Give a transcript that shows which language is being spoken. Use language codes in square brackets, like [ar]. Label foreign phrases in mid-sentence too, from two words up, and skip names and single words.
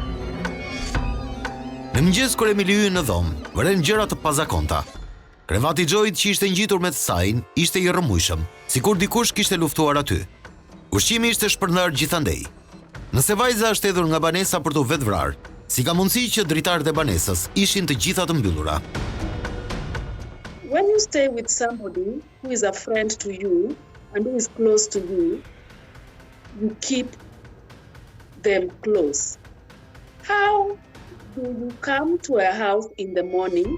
[sq] Në mëngjes kur Emily hyn në dhomë, vëren gjëra të pazakonta. Krevati i Xhoit që ishte ngjitur me të sajin ishte i rrëmujshëm, sikur dikush kishte luftuar aty. Ushqimi ishte shpërndar gjithandej. Nëse vajza është hedhur nga banesa për të vetë vrarë, si ka mundësi që dritarët e banesës ishin të gjitha të mbyllura? [en] When you stay with somebody who is a friend to you and who is close to you, you keep them close. How do you come to a house in the morning?